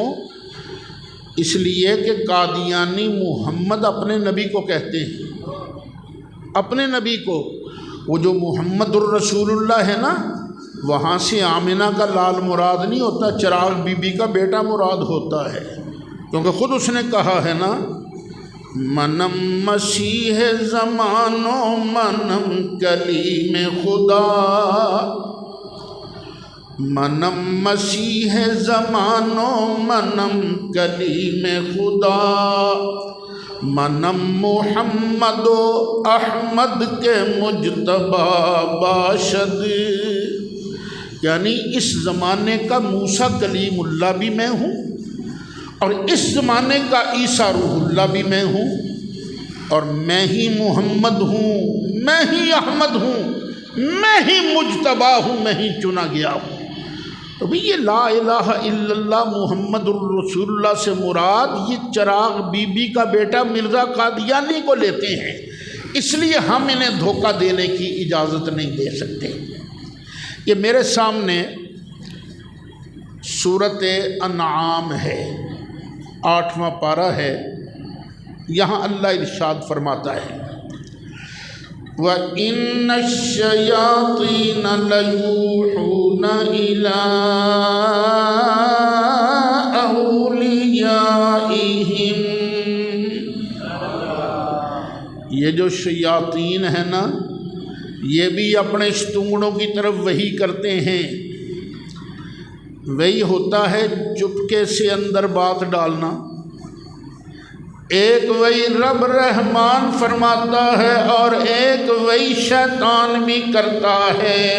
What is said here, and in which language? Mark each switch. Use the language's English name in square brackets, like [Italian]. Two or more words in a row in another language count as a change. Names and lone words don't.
[Urdu] اس لیے کہ قادیانی محمد اپنے نبی کو کہتے ہیں، اپنے نبی کو، وہ جو [Arabic] محمد الرسول اللہ [Urdu] ہے نا، وہاں سے آمنہ کا لال مراد نہیں ہوتا، چراغ بی بی کا بیٹا مراد ہوتا ہے، کیونکہ خود اس نے کہا ہے نا، [Persian] منم مسیح زمانو منم کلیم خدا، منم مسیح زمانو منم کلیم خدا، منم محمد و احمد کے مجتبی [Urdu] باشد، یعنی اس زمانے کا موسیٰ کلیم اللہ بھی میں ہوں، اور اس زمانے کا عیسیٰ روح اللہ بھی میں ہوں، اور میں ہی محمد ہوں، میں ہی احمد ہوں، میں ہی مجتبی ہوں، میں ہی چنا گیا ہوں۔ تو بھی یہ [Arabic] لا الہ الا اللہ محمد الرسول اللہ [Urdu] سے مراد یہ چراغ بی بی کا بیٹا مرزا قادیانی کو لیتے ہیں، اس لیے ہم انہیں دھوکہ دینے کی اجازت نہیں دے سکتے۔ یہ میرے سامنے سورۃ انعام ہے، 8واں پارہ ہے، یہاں اللہ ارشاد فرماتا ہے، [Arabic] وَإِنَّ الشَّيَاطِينَ لَيُوحُونَ إِلَىٰ أَوْلِيَائِهِمْ، [Urdu] یہ جو شیاطین ہیں نا، یہ بھی اپنے ستونگڑوں کی طرف وحی کرتے ہیں۔ وہی ہوتا ہے چپکے سے اندر بات ڈالنا، ایک وہی رب رحمان فرماتا ہے اور ایک وہی شیطان بھی کرتا ہے۔